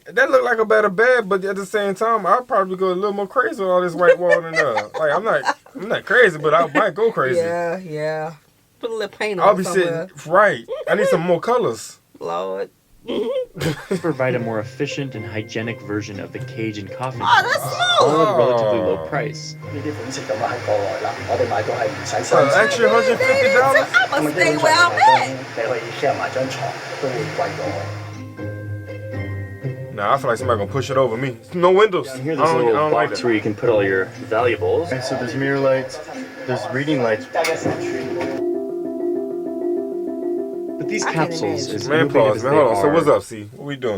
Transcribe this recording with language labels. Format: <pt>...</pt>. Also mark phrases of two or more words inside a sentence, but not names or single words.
<en>that look like a better bed, but at the same time, I'll probably go a little more crazy with all this white wall and like I'm not crazy, but I might go crazy. Yeah. Put a little paint on I'll be somewhere. sitting right. I need some more colors. Lord. provide a more efficient and hygienic version of the cage and coffin. Oh, that's small. All at a relatively low price.</en> <yue>呢啲款式咁喺國內啦，我哋買到係唔使新錢。</yue> <en>extra $150. I'ma stay where I'm at.</en> <yue>你可以 share 埋張床，都會貴過我。</yue> <en>Nah, I feel like somebody gonna push it over me. No windows. And here there's a I little don't like box that. where you can put all your valuables. Okay, so there's mirror lights, there's reading lights. But these I can capsules, imagine. as Man, innovative pause, as man. they Hold on. So are, what's up, C? What we doing?</en>